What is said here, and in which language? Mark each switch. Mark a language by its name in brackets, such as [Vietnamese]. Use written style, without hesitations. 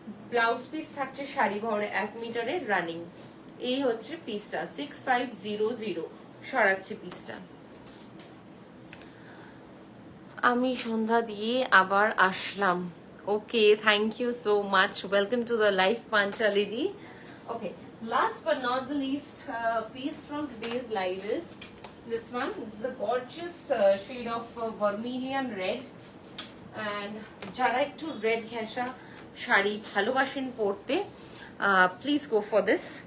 [Bangla] Blouse piece থাকছে শাড়ি ভরে 1 মিটারের রানিং। এই হচ্ছে পিসটা 6500। সরাচ্ছে পিসটা। আমি সন্ধ্যা দিয়ে আবার আসলাম। [English] Okay, thank you so much, welcome to the live পাঞ্চালিদি। Okay, last but not the least piece from today's live is this one. This is a gorgeous shade of vermilion red, and [Bangla] যারা একটু red ঘেঁষা শাড়ি ভালোবাসেন পরতে, [English] Please go for this.